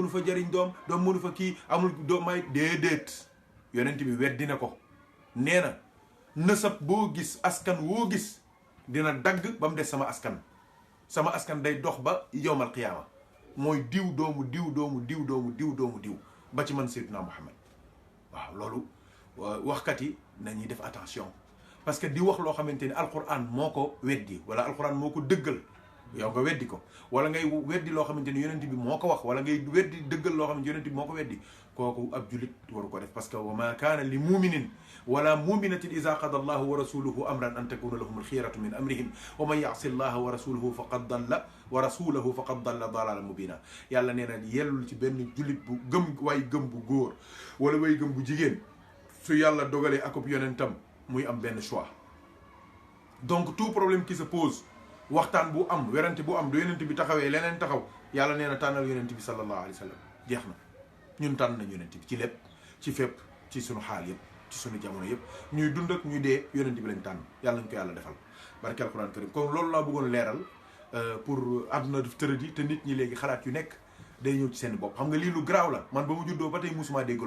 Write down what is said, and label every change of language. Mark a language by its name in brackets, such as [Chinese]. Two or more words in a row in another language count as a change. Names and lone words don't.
[Wolof] nu fa jëriñ doom mënu fa kii amul doom may déedéet yonent bi weddi na ko nee na nësab boo gis askan woo gis dina dagg ba mu des sama askan day dox ba [Arabic] يوم القيامة [Wolof] mooy diw doomu diw ba ci man Seydina Muhammad waaw loolu waxkat yi nañuy def [French] attention parce que [Wolof] di wax loo xamante ni alquran moo ko weddi wala alquran moo ko dëggal yow nga weddi ko wala ngay weddi loo xamante ni yonent bi moo ko wax wala ngay weddi dëggal loo xamante ni yonent bi moo ko weddi kooku ab jullit waru ko def [French] parce que [Arabic] وما كان لمؤمن ولا مؤمنة إذا قضى الله ورسوله أمرا أن تكون لهم الخيرة من أمرهم ومن يعص الله ورسوله فقد ضل ضلالا مبينا [Wolof] yàlla nee na yellul ci benn jullit bu gëm bu góor wala way gëm bu jigéen su yàlla dogalee akub yonentam muy am benn [French] choix donc tout problème qui se pose [Wolof] waxtaan bu am werante bu am du yonent bi taxawee leneen taxaw yàlla nee na tànnal yonent bi [Arabic] صلى الله عليه وسلم [Wolof] jeex na ñun tànn nañ yonent bi ci lépp ci fépp ci sunu xaal yëpp ci sunu jamono yëpp ñuy dund ak ñuy dee yonent bi lañ tànn yàlla nañ ko yàlla defal barke [Arabic] القرآن الكريم [Wolof] kon loolu laa bëggoon leeral pour àdduna def tërëdi te nit ñi léegi xalaat yu nekk day ñëw ci seen bopp xam nga lii lu garaaw la man ba mu juddoo ba tey musuma dégg